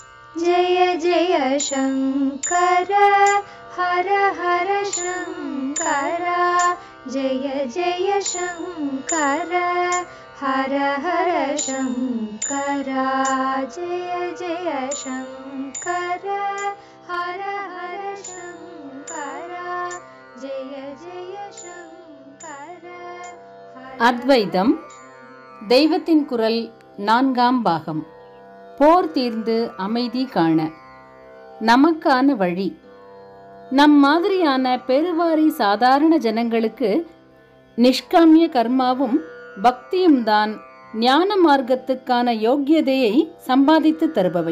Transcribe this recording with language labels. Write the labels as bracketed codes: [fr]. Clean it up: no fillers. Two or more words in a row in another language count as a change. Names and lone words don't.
[sa] जय जय शङ्कर हर हर शङ्कर जय जय शङ्कर हर हर शङ्कर जय जय शङ्कर हर हर शङ्कर जय जय शङ्कर [ta] அத்வைதம் தெய்வத்தின் குரல் 4ஆம் பாகம். போர் தீர்ந்து அமைதி காண. நமக்கான வழி. நம் மாதிரியான பெருவாரி சாதாரண ஜனங்களுக்கு நிஷ்காமிய கர்மாவும் பக்தியும் தான் ஞான மார்க்கத்துக்கான யோக்கியதையை சம்பாதித்து தருபவை.